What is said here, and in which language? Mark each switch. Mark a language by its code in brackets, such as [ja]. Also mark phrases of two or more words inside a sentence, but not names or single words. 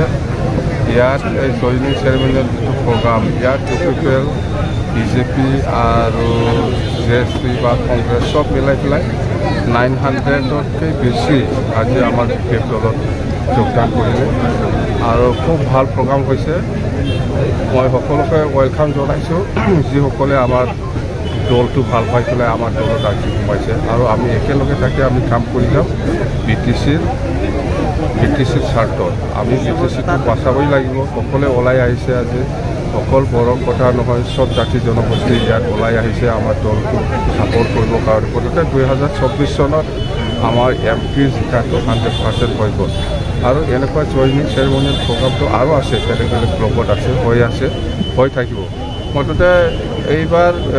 [as] Yat [en] joining ceremonial program [as] যত UPPL BJP আৰু JSP বা Congress সব মিলাই পেলাই 900 কৈ বেছি আজি আমাৰ BJP দলত যোগদান কৰিলে আৰু খুব ভাল প্ৰগ্ৰাম হৈছে মই সকলোকে welcome জনাইছোঁ যে সকলোৱে আমাৰ দলটো ভাল পাই পেলাই আমাৰ দলত আজি সোমাইছে আৰু আমি একেলগে থাকি আমি কাম কৰি যাম BTCৰ স্বাৰ্থত আমি BTCটো বাঁচাবই লাগিব সকলে ওলাই আহিছে আজি সকল বড় কথা নহয় সব জাতি জনগোষ্ঠী ইয়াত ওলাই আহিছে আমাৰ দলটো সাপোৰ্ট কৰিবৰ কাৰণে গতিকে 2024 চনত আমাৰ MP জিকাটো 100% হৈ গ'ল আৰু এনেকুৱা [en] joining ceremonial [as] প্ৰগ্ৰামটো আৰু আছে বেলেগ বেলেগ ব্লকত আছে হৈ থাকিব মততে এইবাৰ